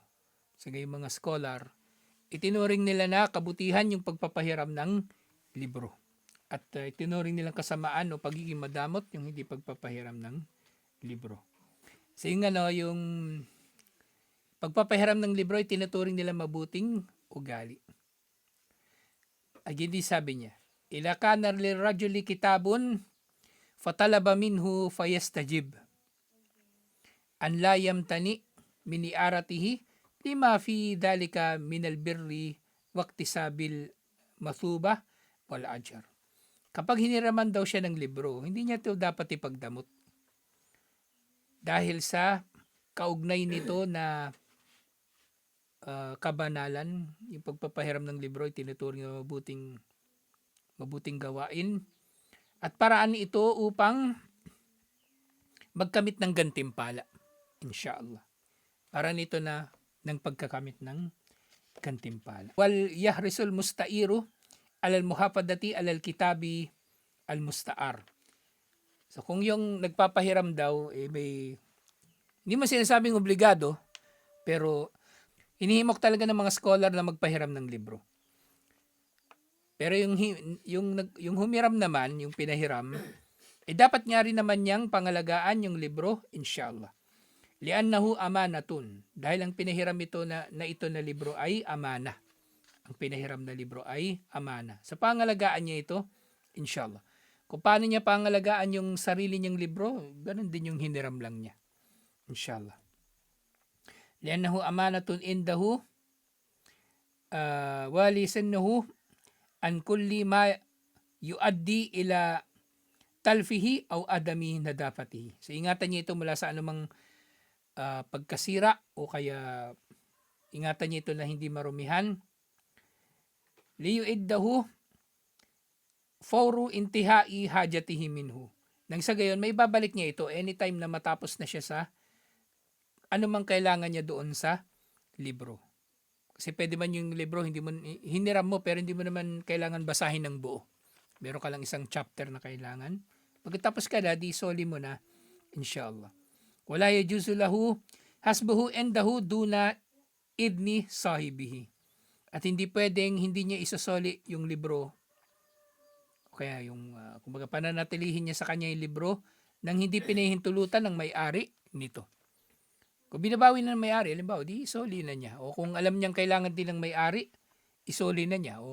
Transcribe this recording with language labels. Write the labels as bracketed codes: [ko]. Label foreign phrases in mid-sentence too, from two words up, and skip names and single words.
[tl] Sa ngayong mga scholar, itinuring nila na kabutihan yung pagpapahiram ng libro. At itinuring nilang kasamaan o pagiging madamot yung hindi pagpapahiram ng libro. So yung pagpapahiram ng libro ay tinuturing nila mabuting ugali. Again, sabi niya, [ar] إذا كان لرجل كتاب فطلب منه فيستحب أن لا يمتنع من إعارته لما في ذلك من البر واكتساب المثوبة والأجر. [tl] Kapag hiniraman daw siya ng libro, hindi niya ito dapat ipagdamot. Dahil sa kaugnay nito na kabanalan, yung pagpapahiram ng libro ay tinuturing na mabuting gawain at paraan ito upang magkamit ng gantimpala, [ar] إن شاء الله. [tl] Para nito na ng pagkakamit ng gantimpala. [ar] ويحرص المستعير على المحافظة على الكتاب المستعار. [tl] So kung yung nagpapahiram daw, hindi mo sinasabing obligado, pero hinihimok talaga ng mga scholar na magpahiram ng libro. Pero yung humiram naman, yung pinahiram, dapat nga rin naman niyang pangalagaan yung libro, [ar] إن شاء الله. لأنه أمانة. [tl] Dahil ang pinahiram ito na ito na libro ay amana. Ang pinahiram na libro ay amana. Sa pangalagaan niya ito, [ar] إن شاء الله. [tl] Kung paano niya pangalagaan yung sarili niyang libro, ganun din yung hiniram lang niya. [ar] إن شاء الله. لأنه أمانة عنده وليصنه عن كل ما يؤدي إلى تلفه أو عدم نظافته. [tl] So ingatan niya ito mula sa anumang pagkasira o kaya ingatan niya ito na hindi marumihan. [ar] ليعيده فور انتهاء حاجته منه. [tl] Nang sa gayon, may babalik niya ito anytime na matapos na siya sa anumang kailangan niya doon sa libro. Kasi pwede man yung libro, hiniram mo pero hindi mo naman kailangan basahin ng buo. Meron ka lang isang chapter na kailangan. Pagkatapos ka na, di soli mo na, [ar] إن شاء الله. ولا يجوز له حبسه عنده دون إذن صاحبه. [tl] At hindi pwedeng hindi niya isasoli yung libro. Kaya yung kumbaga pananatilihin niya sa kanya yung libro nang hindi pinahintulutan ng may-ari nito. Kung binabawi na ng may-ari, halimbawa, di isoli na niya. O kung alam niyang kailangan din ng may-ari, isoli na niya.